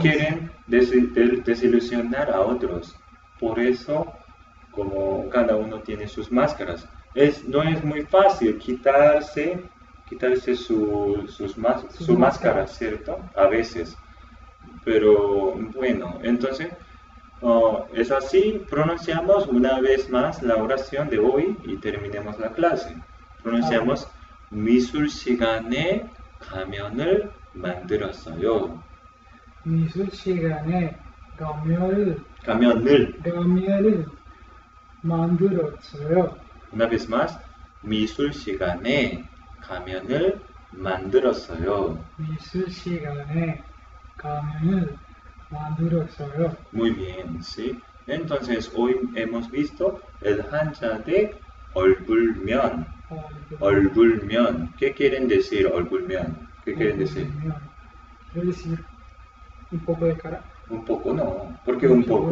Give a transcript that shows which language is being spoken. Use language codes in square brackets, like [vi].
[es] quieren desilusionar a otros. Por eso, como cada uno tiene sus máscaras, no es muy fácil quitarse su máscara, ¿cierto? A veces. Pero bueno, entonces es así, pronunciamos una vez más la oración de hoy y terminemos la clase. pronunciamos [ko] 미술 시간에 가면을 만들었어요. 미술 시간에 가면을 가면을 만들었어요. [es] una vez más, [ko] 미술 시간에 가면을 만들었어요. 미술 시간에 가면을 만들었어요. [es] Muy bien, ¿sí? Entonces, hoy hemos visto el hanja de 얼굴면. [ko] 얼굴면. [es] ¿Qué quieren decir 얼굴면? ¿Qué quieren decir? Quiere decir un poco de cara. Un poco no. ¿Por qué un poco?